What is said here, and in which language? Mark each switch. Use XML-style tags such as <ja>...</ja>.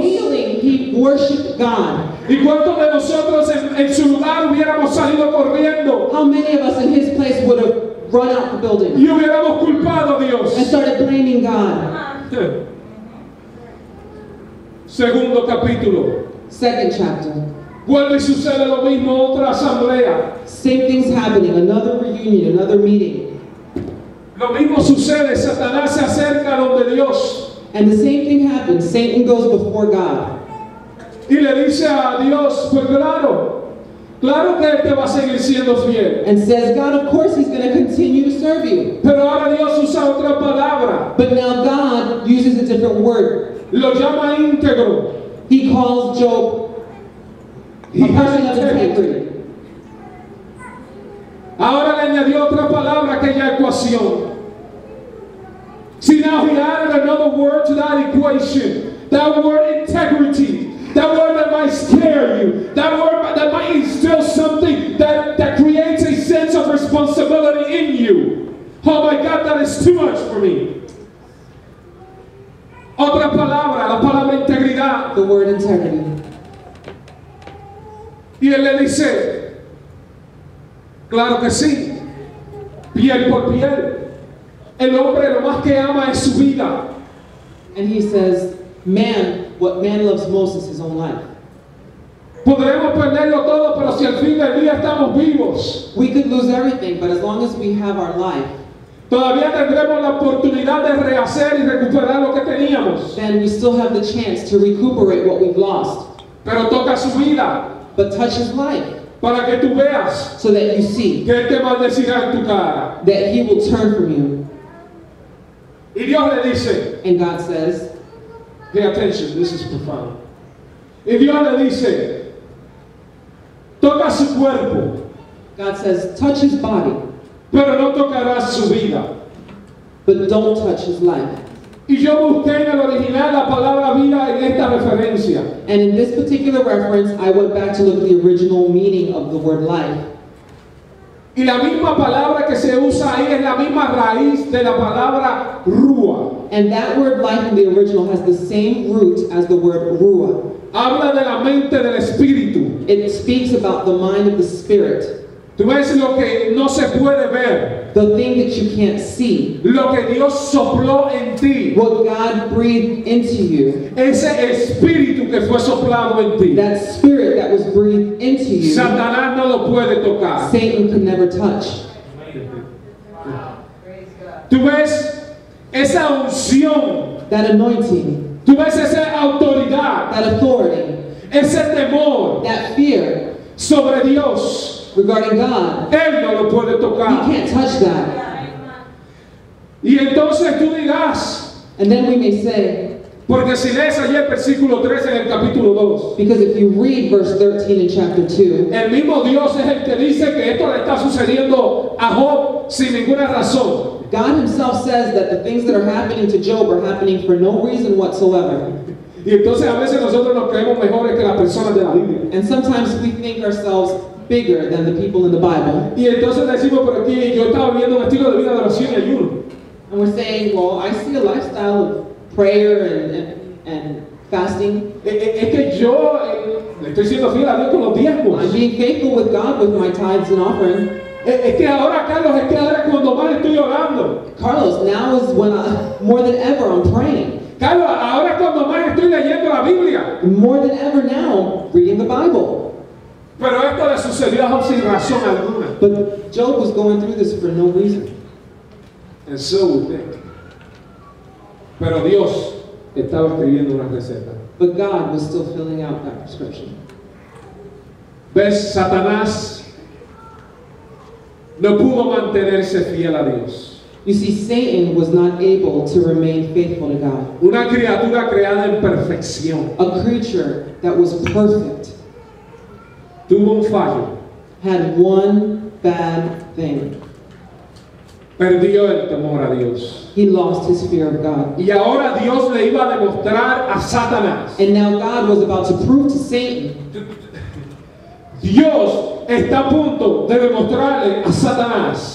<en>kneeling, he worshipped God.</en> <es>¿Y cuántos de nosotros en su lugar hubiéramos salido corriendo</es> <en>How many of us in his place would have run out the building</en> <es>y hubiéramos culpado a Dios?</es> <en>and started blaming God?</en> <es>Segundo capítulo.</es> <en>Second chapter.</en> <es>Vuelve y sucede lo mismo, otra asamblea.</es> <en>Same thing's happening. Another reunion, another meeting.</en> <es>Lo mismo sucede, Satanás se acerca donde Dios</es> <en>And the same thing happens. Satan goes before God.</en> <es>y le dice a Dios, pues claro que Él te va a seguir siendo fiel.</es> <en>And says, God, of course he's going to continue to serve you.</en> <es>Pero ahora Dios usa otra palabra,</es> <en>But now God uses a different word.</en> <es>lo llama íntegro.</es> <en>He calls Job a person of integrity.</en> <es>Ahora le añadió otra palabra a aquella ecuación.</es> <en>See, now he added another word to that equation. That word integrity. That word that might scare you. That word that might instill something that creates a sense of responsibility in you. Oh my God, that is too much for me.</en> <es>Otra palabra, la palabra integridad.</es> <en>The word integrity.</en> <es>Y él le dice, claro que sí, piel por piel. El hombre lo más que ama es su vida.</es> <en>And he says, what man loves most is his own life.</en> <es>Podremos perderlo todo, pero si al fin del día estamos vivos,</es> <en>We could lose everything, but as long as we have our life,</en> <es>todavía tendremos la oportunidad de rehacer y recuperar lo que teníamos.</es> <en>then we still have the chance to recuperate what we've lost.</en> <es>Pero toca su vida</es> <en>But touch his life</en> <es>para que tú veas</es> <en>so that you see</en> <es>que Él te maldecirá en tu cara.</es> <en>that he will turn from you.</en> <es>Y Dios le dice,</es> <en>And God says, pay attention, this is profound.</en> <es>Y Dios le dice, toca su cuerpo,</es> <en>God says, touch his body,</en> <es>pero no tocarás su vida.</es> <en>but don't touch his life.</en> <es>Y yo busqué en el original la palabra vida en esta referencia.</es> <en>And in this particular reference, I went back to look at the original meaning of the word life.</en> <es>Y la misma palabra que se usa ahí es la misma raíz de la palabra rúa.</es> <en>And that word life in the original has the same root as the word ruah.</en> <es>Habla de la mente del espíritu.</es> <en>It speaks about the mind of the spirit,</en> <es>Tú ves lo que no se puede ver,</es> <en>the thing that you can't see,</en> <es>lo que Dios sopló en ti,</es> <en>what God breathed into you,</en> <es>ese espíritu que fue soplado en ti.</es> <en>that spirit that was breathed into you,</en> <es>Satanás no lo puede tocar.</es> <en>Satan could never touch.</en> <es>Tú ves esa unción,</es> <en>That anointing,</en> <es>tú ves esa autoridad,</es> <en>that authority,</en> <es>ese temor</es> <en>that fear</en> <es>sobre Dios.</es> <en>regarding God,</en> <es>Él no lo puede</es> <en>you</en> <es>tocar.</es> <en>can't touch that.</en> <es>Y entonces tú dirás,</es> <en>And then we may say,</en> <es>porque si lees ayer versículo 13 en el capítulo 2,</es> <en>because if you read verse 13 in chapter 2,</en> <es>el mismo Dios es el que dice que esto le está sucediendo a Job sin ninguna razón.</es> <en>God himself says that the things that are happening to Job are happening for no reason whatsoever.</en> <es>Y entonces a veces nosotros nos creemos mejores que las personas de la Biblia.</es> <en>And sometimes we think ourselves bigger than the people in the Bible.</en> <es>Y entonces decimos por aquí, yo estaba viviendo un estilo de vida de oración y ayuno.</es> <en>And we're saying, well, I see a lifestyle of prayer and fasting.</en> <es>Es que yo le estoy siendo fiel a Dios con los diezmos.</es> <en>I'm being faithful with God with my tithes and offering.</en> <es>Es que ahora, Carlos, es que ahora cuando más estoy orando.</es> <en>Carlos, now is when more than ever I'm praying.</en> <es>Carlos, ahora cuando más estoy leyendo la Biblia.</es> <en>More than ever now, reading the Bible.</en> <es>Pero esto le sucedió a Job sin razón alguna.</es> <en>But Job was going through this for no reason. And so we think.</en> <es>Pero Dios estaba escribiendo una receta.</es> <en>But God was still filling out that prescription.</en> <es>¿Ves? Satanás no pudo mantenerse fiel a Dios.</es> <en>You see, Satan was not able to remain faithful to God.</en> <es>Una criatura creada en perfección.</es> <en>A creature that was perfect</en> <es>Tuvo un fallo.</es> <en>had one bad thing.</en> <es>Perdió el temor a Dios.</es> <en>He lost his fear of God.</en> <es>Y ahora Dios le iba a demostrar a Satanás.</es> <en>And now God was about to prove to Satan,</en> <es>Dios está a punto de demostrarle a Satanás.</es>